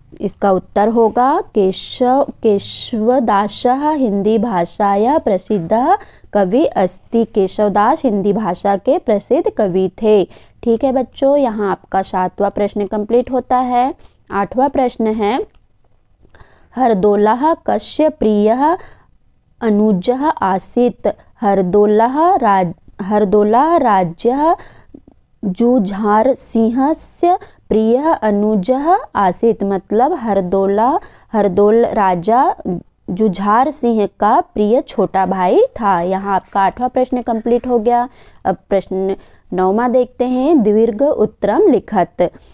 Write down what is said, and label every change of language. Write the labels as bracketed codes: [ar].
[hi] इसका उत्तर होगा [sa] केशवदासः हिंदी भाषाया प्रसिद्ध कवि अस्ति। [hi] केशवदास हिंदी भाषा के प्रसिद्ध कवि थे। ठीक है बच्चों, यहाँ आपका 7वां प्रश्न कंप्लीट होता है। 8वां प्रश्न है, [sa] हरदोलः कस्य प्रियः अनुजः आसीत्? हरदोलः राज्यः जुझार सिंहस्य प्रियः अनुजः आसीत्। [hi] मतलब हरदोल राजा जुझार सिंह का प्रिय छोटा भाई था। यहाँ आपका 8वां प्रश्न कंप्लीट हो गया। अब प्रश्न 9वां देखते हैं, [sa] दीर्घ उत्तरम लिखत।